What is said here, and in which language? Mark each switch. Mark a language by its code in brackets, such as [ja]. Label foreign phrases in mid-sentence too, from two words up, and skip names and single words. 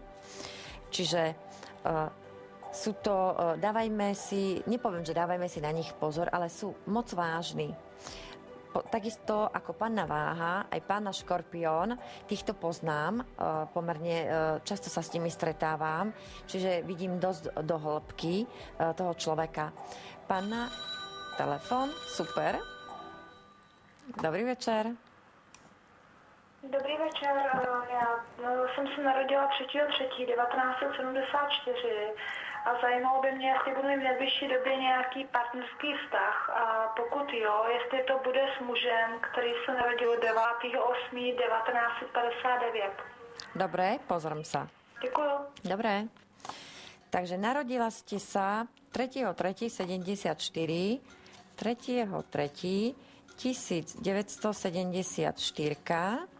[sk] Čiže sú to, dávajme si, nepoviem, že dávajme si na nich pozor, ale sú moc vážni. Takisto ako panna Váha, aj panna Škorpión, týchto poznám, pomerne často sa s nimi stretávam, čiže vidím dosť do hĺbky toho človeka. Panna, telefon, super. Dobrý večer. [cs] Dobrý večer, já jsem se narodila 3.3.1974 a zajímalo by mě, jestli budu mít v nejbližší době nějaký partnerský vztah a pokud jo, jestli to bude s mužem, který se narodil 9.8.1959. [sk] Dobre, pozriem sa. [cs] Děkuju. [sk] Dobre. Takže narodila ste sa 3.3.74, 3.3. 1974.